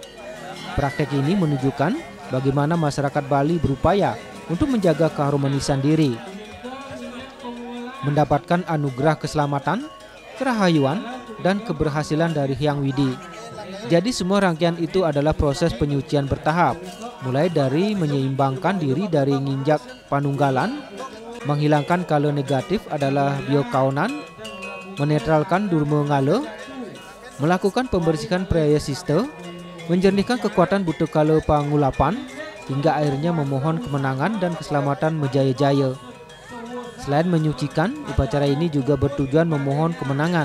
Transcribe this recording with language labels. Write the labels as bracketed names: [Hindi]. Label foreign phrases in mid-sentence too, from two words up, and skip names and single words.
[Indonesian] Praktek ini menunjukkan bagaimana masyarakat Bali berupaya untuk menjaga keharmonisan diri, mendapatkan anugerah keselamatan, kerahayuan, dan keberhasilan dari Hyang Widi. Jadi semua rangkaian itu adalah proses penyucian bertahap, mulai dari menyeimbangkan diri dari nginjak panunggalan, menghilangkan kala negatif adalah biokaunan, menetralkan durma ngala, melakukan pembersihan prayasista, menjernihkan kekuatan buta kala pangulapan, hingga akhirnya memohon kemenangan dan keselamatan menjaya-jaya. Selain menyucikan, upacara ini juga bertujuan memohon kemenangan.